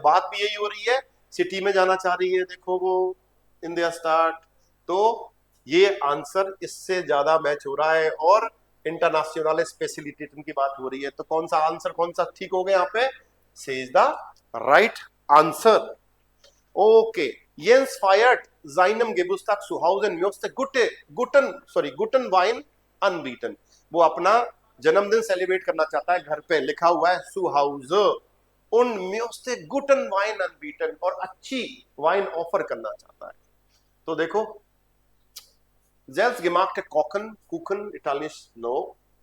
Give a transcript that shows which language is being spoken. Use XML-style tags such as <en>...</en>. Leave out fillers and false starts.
<hi>बात भी यही हो रही है, सिटी में जाना चाह रही है, देखो वो इंडिया स्टार्ट। तो ये आंसर इससे ज्यादा मैच हो रहा है और इंटरनेशनल स्पेशलिटेशन की बात हो रही है। तो कौन सा आंसर, कौन सा ठीक हो गया यहाँ पे,</hi> <en>से is the right answer.</en> <de>Okay, Jens feiert seinem Geburtstag zu Hause und möchte guten Wein anbieten.</de> <hi>वो अपना जन्मदिन सेलिब्रेट करना चाहता है घर पे, लिखा हुआ है</hi> <de>zu Hause und möchte guten Wein anbieten,</de> <hi>और अच्छी वाइन ऑफर करना चाहता है। तो देखो,</hi> <de>selbstgemachte Kuchen, Italienisch no.</de>